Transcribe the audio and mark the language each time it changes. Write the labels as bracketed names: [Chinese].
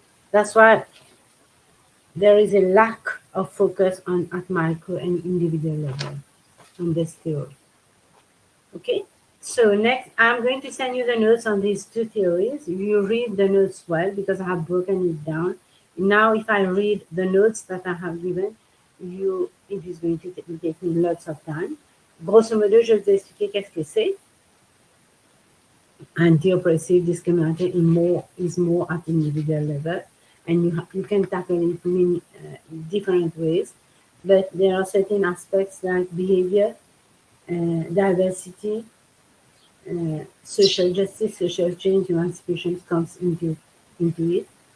[English] That's why there is a lack of focus on at micro and individual level on this theory. Okay, so next I'm going to send you the notes on these two theories. You read the notes well because I have broken it down. Now if I read the notes that I have given, it is going to take me lots of time. [French] Grosso modo, je vais vous expliquer qu'est-ce que c'est. [English] Anti-oppressive discrimination is more at individual level, and you can tackle it in different ways, but there are certain aspects like behavior, diversity, social justice, social change, emancipation comes into it.